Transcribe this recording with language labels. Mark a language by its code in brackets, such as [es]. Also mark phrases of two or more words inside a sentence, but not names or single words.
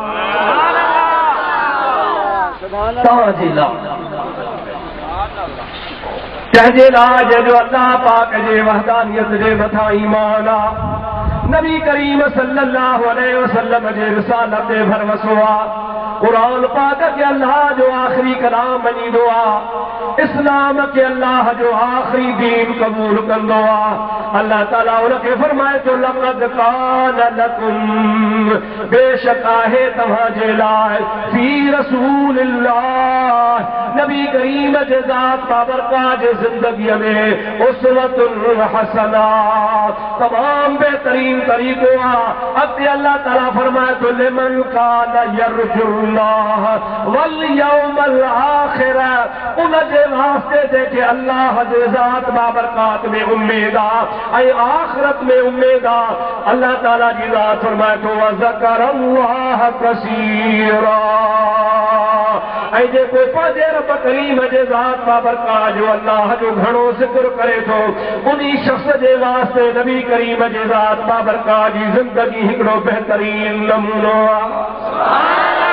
[sd] तव्हांजे लाइ कंहिंजे लाइ जंहिंजो अल्लाह पाक जे वहदानियत जे मथां ईमान आहे, नबी करीम [ar] صلى الله عليه وسلم [sd] जे रिसालत ते भरवसो आहे, कुरान पाक के अल्लाह जो आखिरी कलाम मञींदो आहे, इस्लाम के अल्लाह जो आखिरी दीन कबूल कंदो आहे। अल्लाह ताला उनखे फरमाए थो, [ar] لقد كان لكم, [sd] बेशक आहे तव्हांजे लाइ, [ar] في رسول الله, [sd] नबी करीम जे ज़ात बाबरकात जे ज़िंदगीअ में [ar] أسوة حسنة, [sd] तमाम बेहतरीन तरीक़ो आहे। अॻिते अल्लाह ताला फरमाए थो, [ar] لمن كان يرجو الله واليوم الآخر, [sd] उन जे वास्ते जेके अल्लाह जे ज़ात बाबरकात में उम्मीद आहे ऐं आखिरत में उम्मीद आहे। अल्लाह ताला जी ज़ात फरमाए थो, [ar] وذكر الله كثيرا, [sd] ऐं जेको पंहिंजे रब करीम जे ज़ात बाबरकात जो अल्लाह जो घणो ज़िक्र करे थो, उन्ही शख्स जे वास्ते नबी करीम जे ज़ात बाबरकात जी ज़िंदगी हिकिड़ो बहितरीन नमूनो आहे।